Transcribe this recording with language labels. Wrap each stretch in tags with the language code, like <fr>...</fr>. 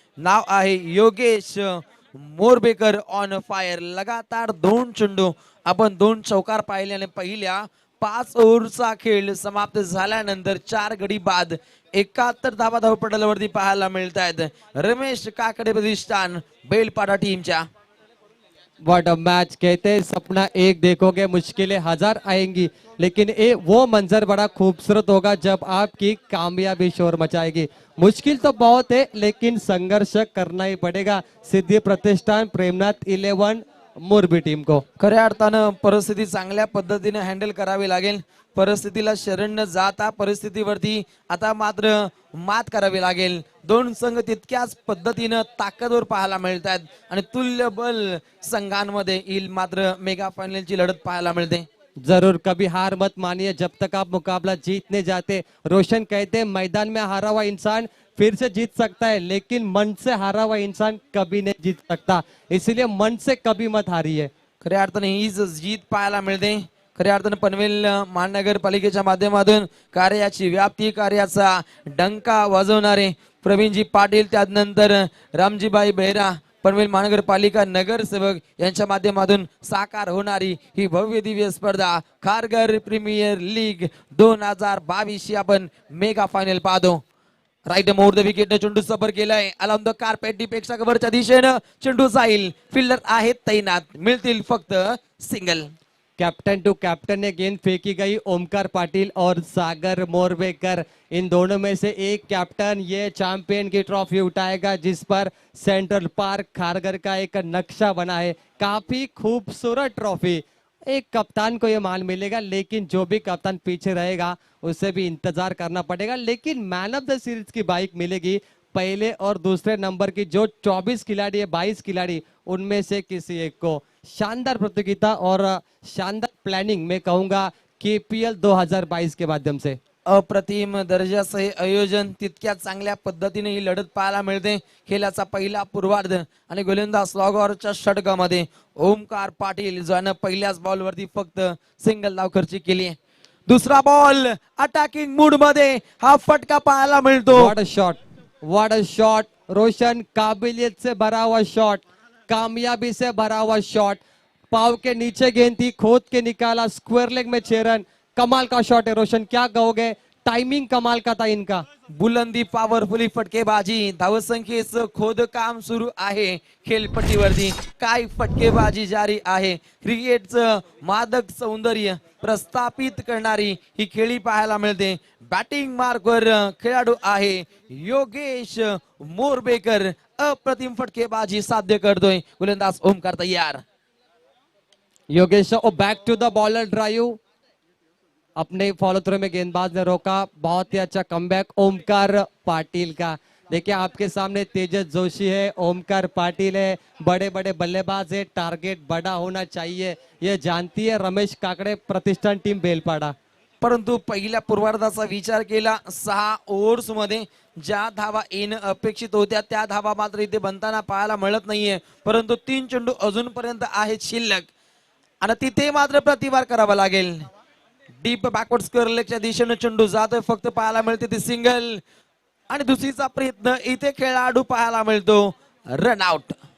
<mr>नाव आहे Yogesh मोरबेकर.</mr> <en>On fire.</en> <mr>लगातार 2 चेंडू आपण 2 चौकार पाहिले आणि पहिल्या 5 ओव्हरचा खेळ समाप्त झाल्यानंतर 4 गडी बाद 71 धावा धावपटलावरती पाहायला मिळत आहेत. रमेश काकडे प्रतिष्ठान बेलपाडा टीमच्या.</mr> <en>What a match.</en> <hi>कहते हैं सपना एक देखोगे मुश्किलें 1000 आएंगी, लेकिन वो मंजर बड़ा खूबसूरत होगा जब आपकी कामयाबी शोर मचाएगी. मुश्किल तो बहुत है, लेकिन संघर्ष करना ही पड़ेगा. सिद्धि प्रतिष्ठान प्रेमनाथ 11 मोरबी टीम को.</hi> <mr>खऱ्या अर्थानं परिस्थिती चांगल्या पद्धतीने हँडल करावी लागेल. परिस्थितीला शरण न जाता परिस्थितीवरती आता मात्र मात करावी लागेल. 2 संघ तितक्याच पद्धतीनं ताकदवर पाहायला मिळत आहेत आणि तुल्यबल संघांमध्ये येईल मात्र मेगा फायनलची लढत पाहायला मिळते.</mr> <hi>जरूर कभी हार मत मानिए जब तक आप मुकाबला जीतने जाते. रोशन कहते हैं मैदान में हारा हुआ इंसान फिर से जीत सकता है, लेकिन मन से हारा हुआ इंसान कभी नहीं जीत सकता. इसलिए मन से कभी मत हारिए.</hi> <mr>खऱ्या अर्थाने हीच जीत पाहायला मिळते. खऱ्या अर्थाने पनवेल महानगरपालिकेच्या माध्यमातून कार्याची व्याप्ती, कार्याचा डंका वाजवणारे प्रवीणजी पाटील, त्यानंतर रामजीबाई बेहरा, पनवेल महानगरपालिका नगरसेवक यांच्या माध्यमातून साकार होणारी ही भव्य दिव्य स्पर्धा खारघर प्रीमियर लीग 2022 आपण मेगा फायनल पाहतो.</mr> <en>right more the wicket</en> <mr>चेंडू सफर केलाय.</mr> <en>along the carpet</en> <mr>डीपेक्षा कव्हरच्या दिशेनं चेंडू जाईल. फिल्डर आहेत तैनात. मिळतील फक्त सिंगल.</mr> <hi>कैप्टन टू कैप्टन ने गेंद फेंकी गई. ओमकार पाटिल और सागर मोरबेकर, इन दोनों में से एक कैप्टन ये चैंपियन की ट्रॉफी उठाएगा, जिस पर सेंट्रल पार्क खारघर का एक नक्शा बना है. काफी खूबसूरत ट्रॉफी. एक कप्तान को ये मान मिलेगा, लेकिन जो भी कप्तान पीछे रहेगा उसे भी इंतजार करना पड़ेगा. लेकिन मैन ऑफ द सीरीज की बाइक मिलेगी पहले और दूसरे नंबर की. जो 24 खिलाड़ी है, 22 खिलाड़ी, उनमें से किसी एक को. शानदार प्रतियोगिता और शानदार प्लानिंग मैं कहूंगा KPL 2022 के माध्यम से.</hi> <mr>अप्रतिम दर्जाचं हे आयोजन. तितक्या चांगल्या पद्धतीने ही लढत पाहायला मिळते. खेळाचा पहिला पूर्वार्ध आणि गोलंदाज लॉगॉरच्या षटकामध्ये ओमकार पाटील ज्यानं पहिल्याच बॉल वरती फक्त सिंगल धावखर्ची केली आहे. दुसरा बॉल अटॅकिंग मूड मध्ये हा फटका पाहायला मिळतो.</mr> <en>What a shot, what a shot.</en> <hi>रोशन काबिलियत से भरा हुआ शॉट, कामयाबी से भरा हुआ शॉट. पाव के नीचे गेंद थी, खोद के निकाला, स्क्वायर लेग में 6 रन. कमाल का शॉट है रोशन, क्या कहोगे. टाइमिंग कमाल का था इनका.</hi> <mr>बुलंदी पॉवरफुली फटकेबाजी. धावसंख्येचं खोदकाम सुरू आहे खेळपट्टीवरती. काय फटकेबाजी जारी आहे. क्रिकेटचं मादक सौंदर्य प्रस्थापित करणारी ही खेळी पाहायला मिळते. बॅटिंग मार्कवर खेळाडू आहे योगेश मोरबेकर. अप्रतिम फटकेबाजी साध्य करतोय गोलंदाज ओमकार तयार.</mr> <hi>Yogesh</hi> <en>Back to the bowler drive.</en> <hi>अपने फॉलो थ्रो में गेंदबाज ने रोका, बहुत ही अच्छा कमबैक ओमकार पाटिल का। देखिए आपके सामने तेजस जोशी है, ओमकार पाटिल है, बड़े बड़े बल्लेबाज है, टारगेट बड़ा होना चाहिए ये जानती है रमेश काकडे प्रतिष्ठान टीम बेलपाडा।</hi> <mr>परंतु पहिल्या पूर्वार्धाचा विचार केला 6 ओव्हर्स मध्ये ज्या धावा येणं अपेक्षित होत्या त्या धावा मात्र इथे बनताना पाहायला मिळत नाहीये, परंतु 3 चेंडू अजूनपर्यंत आहेत शिल्लक आणि तिथे मात्र प्रतिवार करावा लागेल। डीप बॅकवर्ड स्क्वेअर लेगच्या दिशेने चेंडू जातोय, फक्त पाहायला मिळते ती सिंगल आणि दुसरीचा प्रयत्न इथे खेळाडू पाहायला मिळतो रन आउट।</mr>